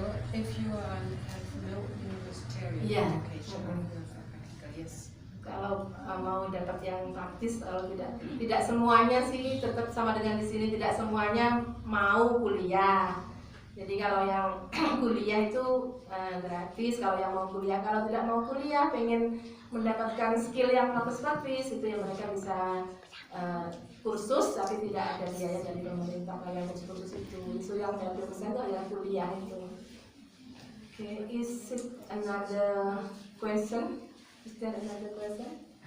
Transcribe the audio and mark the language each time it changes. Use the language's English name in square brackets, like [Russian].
[English] If you have no university education, yes. [Indonesian] Kalau mau dapat yang praktis, kalau tidak semuanya sih tetap sama dengan di sini, tidak semuanya mau kuliah. Jadi kalau yang kuliah itu gratis, kalau yang mau kuliah, kalau tidak mau kuliah pengen mendapatkan skill yang praktis itu yang mereka bisa kursus tapi tidak ada biaya dari pemerintah kayak kursus itu yang 30% itu adalah kuliah itu. [English] Okay, is it another question? Is there another question?